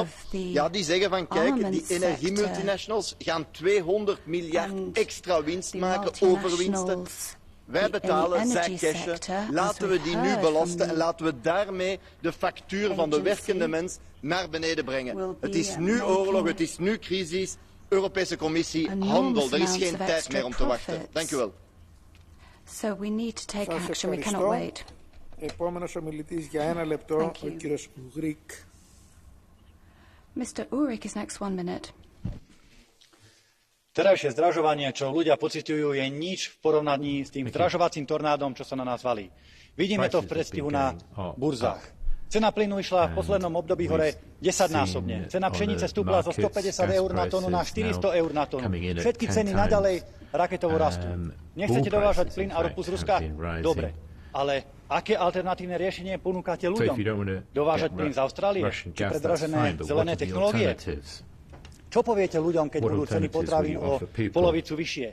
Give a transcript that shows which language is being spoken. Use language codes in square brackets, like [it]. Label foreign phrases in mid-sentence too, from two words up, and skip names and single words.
[nl] Ja, die zeggen van kijk, die energiemultinationals gaan 200 miljard extra winst maken, overwinsten. Wij betalen, zij cashen. Laten we die nu belasten en laten we daarmee de factuur van de werkende mens naar beneden brengen. Het is nu oorlog, het is nu crisis. Europese Commissie, handel. Er is geen tijd meer om te wachten. Dank u wel. [en] So we need to take action. We cannot wait. [el] Επόμενος ομιλητής για 1 λεπτό, ο κύριος Ουρίκ. [en] Mr. Urik is next 1 minute. [sk] Terajšie zdražovanie, čo ľudia pociťujú, je nič v porovnaní s tým zdražovacím tornádom, čo sa na nás valí. Vidíme to v predstihu na burzách. Cena plynu išla v poslednom období hore 10-násobne. Cena pšenice stúpla zo 150 eur na tonu na 400 eur na tonu. Všetky ceny naďalej raketovo rastú. Nechcete dovážať plyn a ropu z Ruska? Dobre. Ale aké alternatívne riešenie ponúkate ľuďom? Dovážať plyn z Austrálie? Či predražené zelené technológie? Čo poviete ľuďom, keď budú ceny potravín o polovicu vyššie?